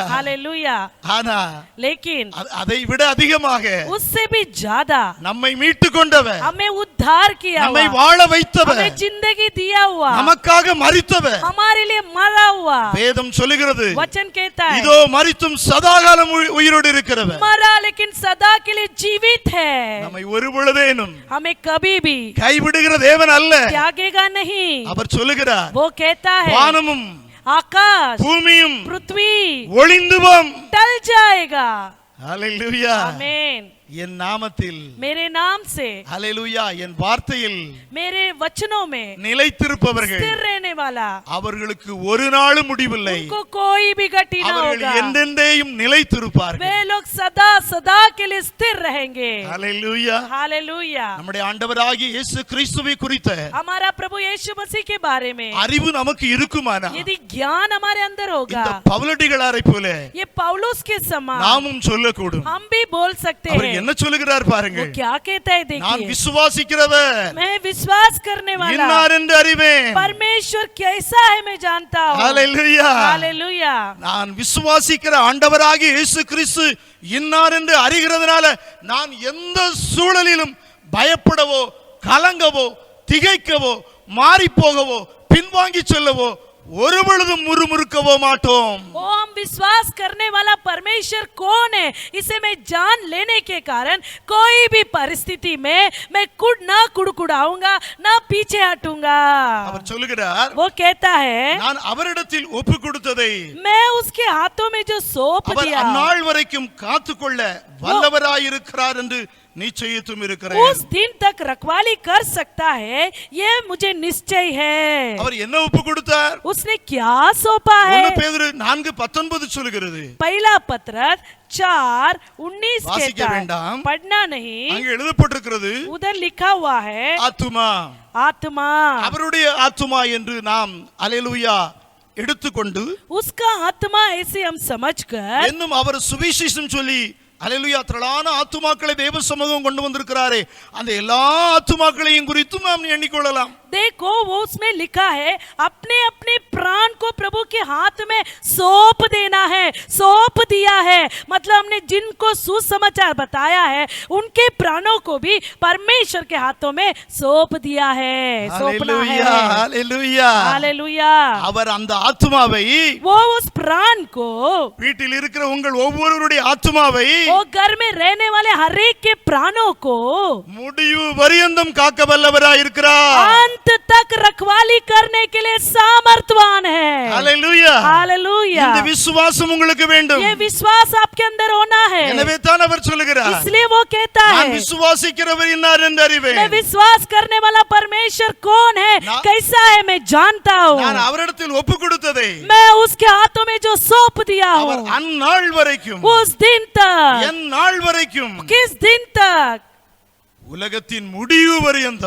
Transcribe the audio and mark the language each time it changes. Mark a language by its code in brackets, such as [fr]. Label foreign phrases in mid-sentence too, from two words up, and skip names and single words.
[hi] हालेलुया। [ta] ஆனா [hi] लेकिन [ta] அதை விட அதிகமாக [hi] उससे भी ज्यादा [ta] நம்மை மீட்டு கொண்டவர், [hi] हमें उद्धार किया [ta] நம்மை [hi] हुआ, [ta] வாழ வைத்தவர், [hi] हमें जिंदगी दिया हुआ, [ta] நமக்காக மரித்தவர். [hi] हमारे लिए मरा हुआ। [ta] வேதம் சொல்லுகிறது, [hi] वचन कहता है, [ta] இதோ மரித்தும் சதாகாலம் உயிரோடு இருக்கிறவர். [hi] मरा लेकिन सदा के लिए जीवित है। [ta] நம்மை ஒரு பொழுதேனும் [hi] हमें कभी भी [ta] கைவிடுகிற தேவன் அல்ல. [hi] त्यागेगा नहीं। [ta] அவர் சொல்லுகிறார், [hi] वो कहता है, [ta] வானமும் [hi] आकाश [ta] பூமியும் [hi] पृथ्वी [ta] ஒளிந்து போம். [hi] टल जाएगा। [ta] ஹalleluya. [hi] आमीन। [ta] என் நாமத்தில், [hi] मेरे नाम से, [ta] ஹalleluya, என் வார்த்தையில் [hi] मेरे वचनों में [ta] நிலைத்திருப்பவர்கள் [hi] स्थिर रहने वाला, [ta] அவர்களுக்கு ஒரு நாளும் முடிவில்லை. [hi] उनको कोई भी गति न [ta] அவர்கள் [hi] होगा। [ta] என்றென்றையும் நிலைத்திருப்பார்கள். [hi] वे लोग सदा सदा के लिए स्थिर रहेंगे। [ta] ஹalleluya. [hi] हालेलुया। [ta] நம்முடைய ஆண்டவராகிய இயேசு கிறிஸ்துவை குறித்த [hi] हमारा प्रभु यीशु मसीह के बारे में [ta] அறிவு நமக்கு இருக்குமானா [hi] यदि ज्ञान हमारे अंदर होगा, [ta] இந்த பவுலடிகளாரை போல [hi] ये पौलुस के समान [ta] நாமும் சொல்லக்கூடும். [hi] हम भी बोल सकते [ta] அவர் [hi] हैं। [ta] என்ன சொல்லுகிறார் [hi] वो [ta] பாருங்கள். [hi] क्या कहता है [ta] நான் [hi] देखिए, [ta] விசுவாசிக்கிறவர் [hi] मैं विश्वास करने वाला [ta] இன்னார் என்று அறிவேன். [hi] परमेश्वर कैसा है मैं जानता हूँ। [ta] ஹalleluya. [hi] हालेलुया। [ta] நான் விசுவாசிக்கிற ஆண்டவராகிய இயேசு கிறிஸ்து இன்னார் என்று அறிகிறதுனால நான் எந்த சூழலிலும் பயப்படவோ கலங்கவோ திகைக்கவோ மாறி போகவோ பின்வாங்கி செல்லவோ ஒரு பொழுதும் முறுமுறுக்கவோ மாட்டோம். [hi] वो हम विश्वास करने वाला परमेश्वर कौन है इसे मैं जान लेने के कारण कोई भी परिस्थिति में मैं ना कुड़कुड़ाऊंगा ना पीछे हटूंगा। [ta] அவர் சொல்லுகிறார், [hi] वो कहता है, [ta] நான் அவரிடத்தில் ஒப்பு கொடுத்ததை [hi] मैं उसके हाथों में जो सौंप [ta] அவர் [hi] दिया [ta] அந்நாள் வரைக்கும் காத்துக்கொள்ள வல்லவராயிருக்கிறார் என்று நிச்சயித்தும் இருக்கிறேன். [hi] उस दिन तक रखवाली कर सकता है ये मुझे निश्चय है। [ta] அவர் என்ன ஒப்பு கொடுத்தார்? [hi] उसने क्या सौंपा है? [ta] 1 பேதுரு 4:19 சொல்கிறது. [hi] पहला पत्र 4:19 [ta] வாசிக்க [hi] कहता है, [ta] வேண்டாம். [hi] पढ़ना नहीं, [ta] அங்கே எழுதப்பட்டிருக்கிறது, [hi] उधर लिखा हुआ है [ta] ஆத்துமா, [hi] आत्मा, [ta] அவருடைய ஆத்துமா என்று நாம் அல்லேலூயா எடுத்துக்கொண்டு [hi] उसका आत्मा ऐसे हम समझकर [ta] இன்னும் அவர் சுவிசேஷம் சொல்லி அல்லேலூயா. திரளான ஆத்துமாக்களை தேவ சமூகம் கொண்டு வந்திருக்கிறாரே, அந்த எல்லா ஆத்துமாக்களையும் குறித்தும் நாம் எண்ணிக்கொள்ளலாம். [hi] देखो वो उसमें लिखा है अपने अपने प्राण को प्रभु के हाथ में सौंप देना है, सौंप दिया है। मतलब हमने जिनको सुसमाचार बताया है उनके प्राणों को भी परमेश्वर के हाथों में सौंप दिया है, सौंपना है। हालेलुया, हालेलुया। [ta] அவர் அந்த ஆத்துமாவை, [hi] वो उस प्राण को, [ta] வீட்டில் இருக்கிற உங்கள் ஒவ்வொருவருடைய ஆத்துமாவை, [hi] वो घर में रहने वाले हर एक के प्राणों को [ta] முடிவு பரியந்தம் காக்க வல்லவராய் இருக்கிறார். [hi] अंत तक रखवाली करने के लिए सामर्थवान है। हालेलुया, हालेलुया। [ta] இந்த விசுவாசம் உங்களுக்கு வேண்டும். [hi] ये विश्वास आपके अंदर होना है। [ta] எனவே தான் அவர் சொல்லுகிறார், [hi] इसलिए वो कहता [ta] நான் [hi] है [ta] விசுவாசிக்கிறவர் இன்னார் என்று அறிவேன். [hi] मैं विश्वास करने वाला परमेश्वर कौन है, कैसा है, मैं जानता हूँ। [ta] நான் அவரிடத்தில் ஒப்பு கொடுத்ததை [hi] मैं उसके हाथों में जो सौंप दिया [ta] அவர் [hi] हूँ, [ta] அந்நாள் வரைக்கும், [hi] उस दिन तक, [ta] என் நாள் வரைக்கும், [hi] किस दिन तक, [ta] உலகத்தின் முடிவு பரியந்தம்